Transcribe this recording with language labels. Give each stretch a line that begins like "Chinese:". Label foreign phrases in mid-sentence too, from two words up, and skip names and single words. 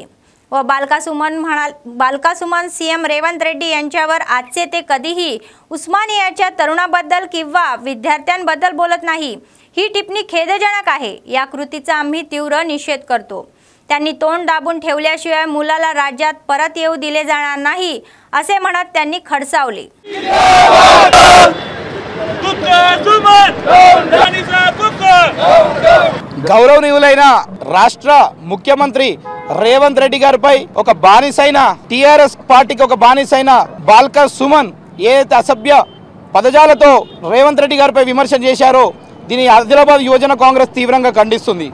Marathi: व बालका सुमन सीएम रेवंत रेड्डी यांच्यावर आजचे ते कधीही उस्मानियाच्या तरुणाबद्दल किंवा विद्यार्थ्यांबद्दल बोलत नाही. ही टिप्पणी खेदजनक आहे. या कृतीचा आम्ही तीव्र निषेध करतो. त्यांनी तोंड दाबून ठेवल्याशिवाय मुलाला राज्यात परत येऊ दिले जाणार नाही असे म्हणत त्यांनी खडसावले.
Telugu: గౌరవనీయులైన రాష్ట్ర ముఖ్యమంత్రి రేవంత్ రెడ్డి గారిపై ఒక బానిసైన టిఆర్ఎస్ పార్టీకి ఒక బానిసైన బాల్కా సుమన్ ఏదైతే అసభ్య పదజాలతో రేవంత్ రెడ్డి గారిపై విమర్శ చేశారో దీని ఆదిలాబాద్ యువజన కాంగ్రెస్ తీవ్రంగా ఖండిస్తుంది.